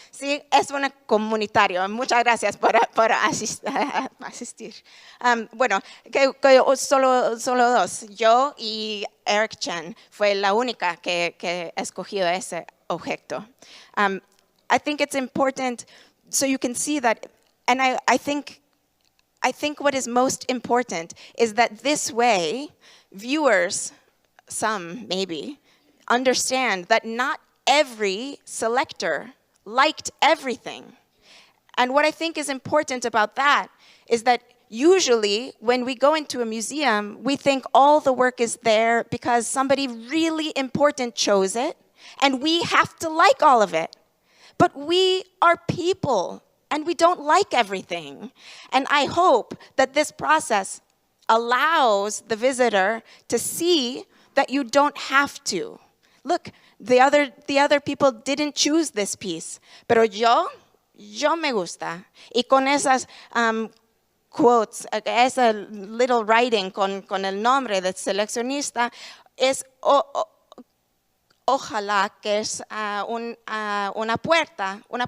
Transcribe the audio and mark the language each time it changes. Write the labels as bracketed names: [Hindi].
[Spanish] Sí, es un comunitario. Muchas gracias por asistir. Bueno, que solo dos. Yo y Eric Chen fue la única que escogió ese objeto. [English] I think it's important so you can see that. And I think what is most important is that this way, viewers, some maybe, understand that not every selector liked everything. And what I think is important about that is that usually when we go into a museum, we think all the work is there because somebody really important chose it, and we have to like all of it. But we are people. And we don't like everything. And I hope that this process allows the visitor to see that you don't have to. Look, the other people didn't choose this piece, [Spanish] pero yo me gusta. Y con esas quotes, esa [English] little writing [Spanish] con el nombre del seleccionista, es ojalá que es una puerta